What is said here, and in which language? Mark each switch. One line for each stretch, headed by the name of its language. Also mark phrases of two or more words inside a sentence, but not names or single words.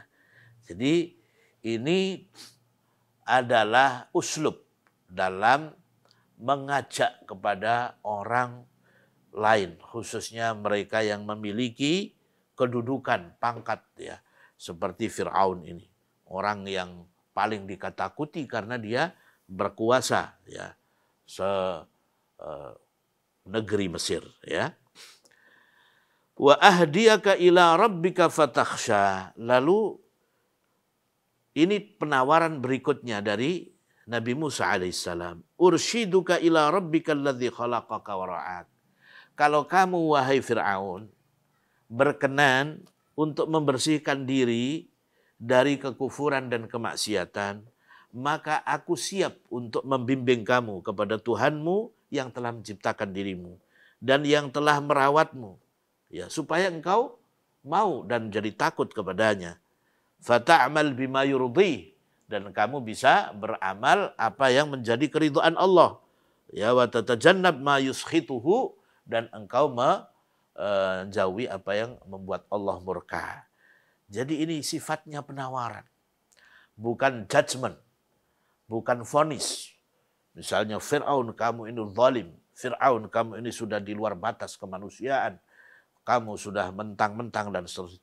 Indonesian: Jadi ini adalah uslub dalam mengajak kepada orang lain, khususnya mereka yang memiliki kedudukan pangkat ya, seperti Fir'aun ini, orang yang paling diketakuti karena dia berkuasa ya negeri Mesir ya.
Arabic: Wa ahdiyaka ila rabbika fatakhsha.
Indonesian: Lalu Ini penawaran berikutnya dari Nabi Musa alaihissalam.
Arabic: Urshiduka ila rabbika alladzi khalaqaka wa ra'ak.
Indonesian: Kalau kamu wahai Fir'aun berkenan untuk membersihkan diri dari kekufuran dan kemaksiatan, maka aku siap untuk membimbing kamu kepada Tuhanmu yang telah menciptakan dirimu dan yang telah merawatmu, ya, supaya engkau mau dan jadi takut kepadanya.
Arabic: Fata'mal bima yurdi,
Indonesian: dan kamu bisa beramal apa yang menjadi keridhaan Allah. Ya,
Arabic: wa tatajannab ma yuskhituhu,
Indonesian: dan engkau menjauhi apa yang membuat Allah murka. Jadi ini sifatnya penawaran, bukan judgment, bukan vonis. Misalnya Fir'aun kamu ini zalim, Fir'aun kamu ini sudah di luar batas kemanusiaan, kamu sudah mentang-mentang dan seterusnya.